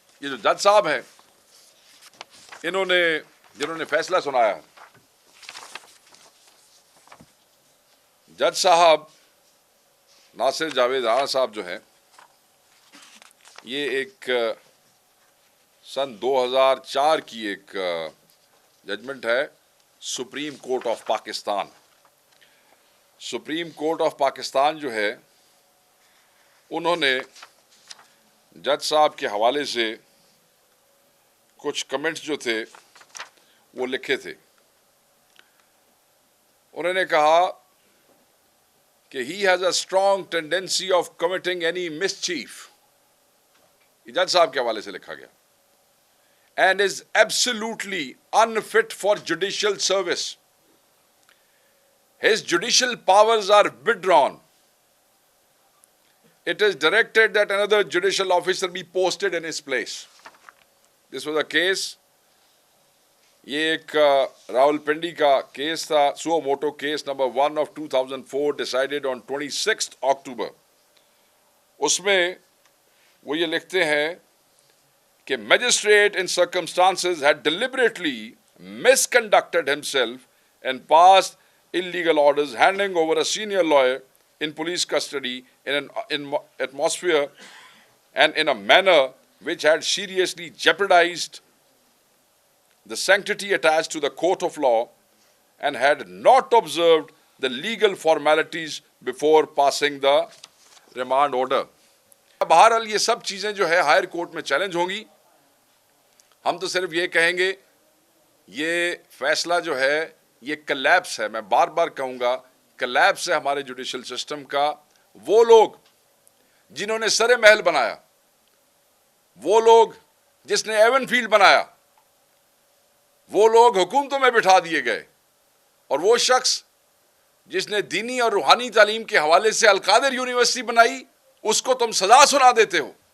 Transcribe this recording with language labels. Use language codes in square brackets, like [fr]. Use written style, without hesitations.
[ur] یہ جو جج صاحب ہیں، جنہوں نے فیصلہ سنایا، جج صاحب ناصر جاوید رانا صاحب جو ہیں، یہ ایک سن 2004 کی ایک ججمنٹ ہے supreme court of Pakistan. Supreme court of Pakistan جو ہے، انہوں نے جج صاحب کے حوالے سے کچھ کمنٹس جو تھے وہ لکھے تھے. انہوں نے کہا کہ [en] he has a strong tendency of committing any mischief. [ur] یہ جج صاحب کے حوالے سے لکھا گیا. [en] And is absolutely unfit for judicial service. His judicial powers are withdrawn. It is directed that another judicial officer be posted in his place. This was a case. [ur] یہ ایک راول پنڈی کا کیس تھا، سو motto case number 1 [en] of 2004 decided on 26th October. [ur] اس میں وہ یہ لکھتے ہیں کہ [en] magistrate in circumstances had deliberately misconducted himself and passed illegal orders, handing over a senior lawyer in police custody in an atmosphere and in a manner which had seriously jeopardized the sanctity attached to the court of law and had not observed the legal formalities before passing the remand order. [ur] بہرحال یہ سب چیزیں جو ہے higher court میں challenge ہوں گی. ہم تو صرف یہ کہیں گے یہ فیصلہ جو ہے یہ کلیپس ہے. میں بار بار کہوں گا کلیپس ہے ہمارے جوڈیشل سسٹم کا. وہ لوگ جنہوں نے سر محل بنایا، وہ لوگ جس نے ایون فیلڈ بنایا، وہ لوگ حکومتوں میں بٹھا دیے گئے، اور وہ شخص جس نے دینی اور روحانی تعلیم کے حوالے سے القادر یونیورسٹی بنائی، اس کو تم سزا سنا دیتے ہو.